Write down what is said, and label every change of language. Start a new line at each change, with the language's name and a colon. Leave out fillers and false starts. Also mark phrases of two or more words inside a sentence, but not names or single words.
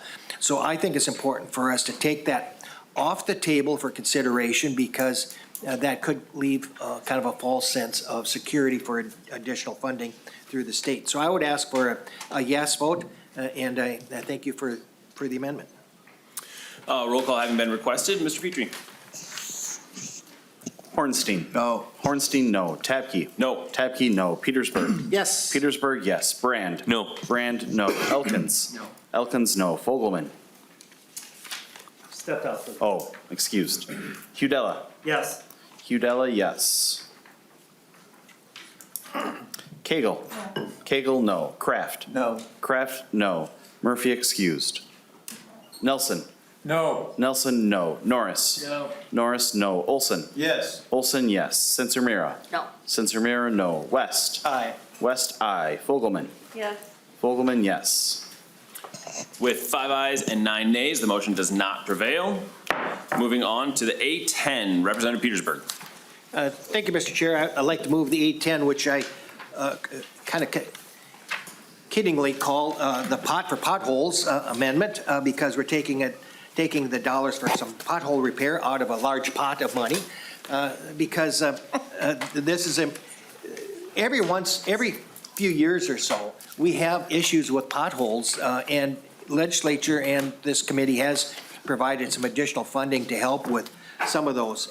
English: So I think it's important for us to take that off the table for consideration, because that could leave kind of a false sense of security for additional funding through the state. So I would ask for a yes vote, and I thank you for the amendment. Roll call having been requested. Mr. Petrie. Hornstein. No. Hornstein, no. Tabke. No. Tabke, no. Petersburg. Yes. Petersburg, yes. Brand. No. Brand, no. Elkins. No. Elkins, no. Fogelman. Stepped out. Oh, excused. Hudella. Yes. Hudella, yes. Cagle. Cagle, no. Kraft. No. Kraft, no. Murphy, excused. Nelson. No. Nelson, no. Norris. No. Norris, no. Olson. Yes. Olson, yes. Sensor-Mira. No. Sensor-Mira, no. West. Aye. West, aye. Fogelman. Yes. Fogelman, yes. With 5 ayes and 9 nays, the motion does not prevail. Moving on to the A10, Representative Petersburg. Thank you, Mr. Chair. I'd like to move the 810, which I kind of kiddingly call the pot for potholes amendment, because we're taking the dollars for some pothole repair out of a large pot of money, because this is every few years or so, we have issues with potholes, and legislature and this committee has provided some additional funding to help with some of those.